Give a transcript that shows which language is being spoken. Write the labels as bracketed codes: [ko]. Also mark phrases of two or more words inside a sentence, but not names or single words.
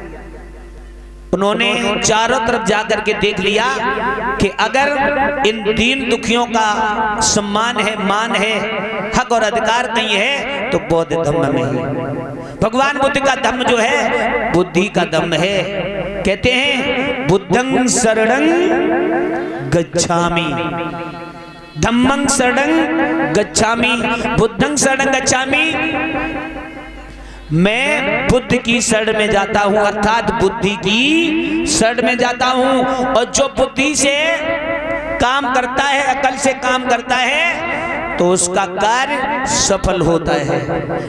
[hi] उन्होंने चारों तरफ जाकर के देख लिया कि अगर इन दीन दुखियों का सम्मान है, मान है, हक और अधिकार कहीं है तो बौद्ध धम्म में है। भगवान बुद्ध का धम्म जो है बुद्धि का धम्म है। कहते हैं [pi] बुद्धं शरणं गच्छामि, धम्मं शरणं गच्छामि, बुद्धं शरणं गच्छामि। [hi] मैं बुद्ध की शरण में जाता हूं, अर्थात बुद्धि की शरण में जाता हूं, और जो बुद्धि से काम करता है, अकल से काम करता है तो उसका कार्य सफल होता है।